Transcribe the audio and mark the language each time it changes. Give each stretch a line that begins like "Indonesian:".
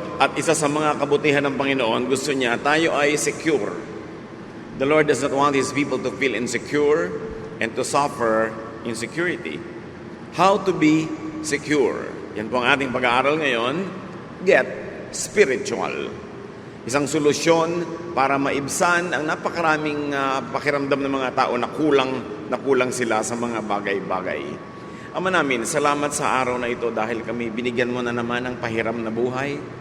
Filipino: At isa sa mga kabutihan ng Panginoon, gusto niya tayo ay secure.
English: The Lord does not want His people to feel insecure and to suffer insecurity. How to be secure?
Filipino: Yan po ang ating pag-aaral ngayon.
English: Get spiritual.
Filipino: Isang solusyon para maibsan ang napakaraming pakiramdam ng mga tao na kulang sila sa mga bagay-bagay. Ama namin, salamat sa araw na ito dahil kami binigyan mo na naman ng pahiram na buhay.